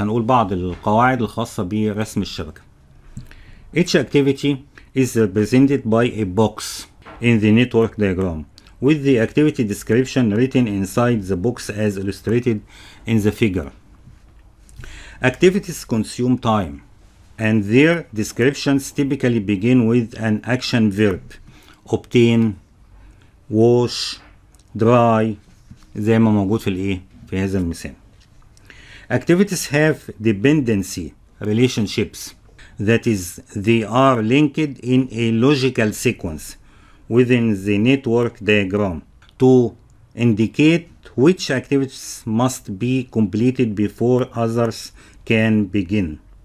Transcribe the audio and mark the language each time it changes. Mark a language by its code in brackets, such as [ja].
[ar] هنقول بعض القواعد الخاصة برسم الشبكة. [en] Each activity is represented by a box in the network diagram, with the activity description written inside the box as illustrated in the figure. Activities consume time. and their descriptions typically begin with an action verb. obtain, wash, dry، [ar] زي ما موجود في هذا المثال. [en] Activities have dependency relationships. That is, they are linked in a logical sequence within the network diagram to indicate which activities must be completed before others can begin.